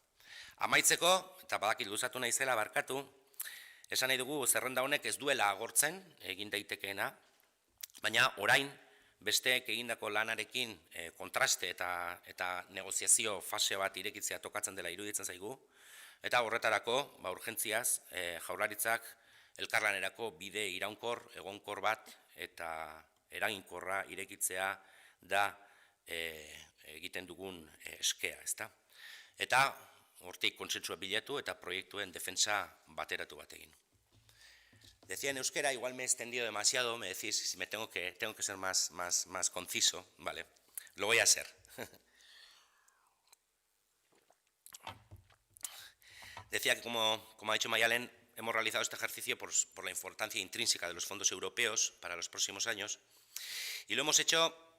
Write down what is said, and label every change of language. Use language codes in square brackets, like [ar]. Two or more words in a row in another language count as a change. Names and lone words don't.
[eu] Amaitzeko, eta badakit luzatu naizela barkatu, esan nahi dugu zerrenda honek ez duela agortzen egin daitekeena, baina orain besteek egindako lanarekin kontraste eta negoziazio fase bat irekitzea tokatzen dela iruditzen zaigu, eta horretarako, urgentziaz, Jaurlaritzak elkarlanerako bide iraunkor, egonkor bat eta eraginkorra irekitzea da egiten dugun eskea, ezta? Eta hortik kontsentsua bilatu eta proiektuen defentsa bateratu bat egin. [es] Decía en euskera, igual me he extendido demasiado, me decís si tengo que ser más conciso, vale, lo voy a ser. Decía que, como ha dicho Mayalen, hemos realizado este ejercicio por la importancia intrínseca de los fondos europeos para los próximos años y lo hemos hecho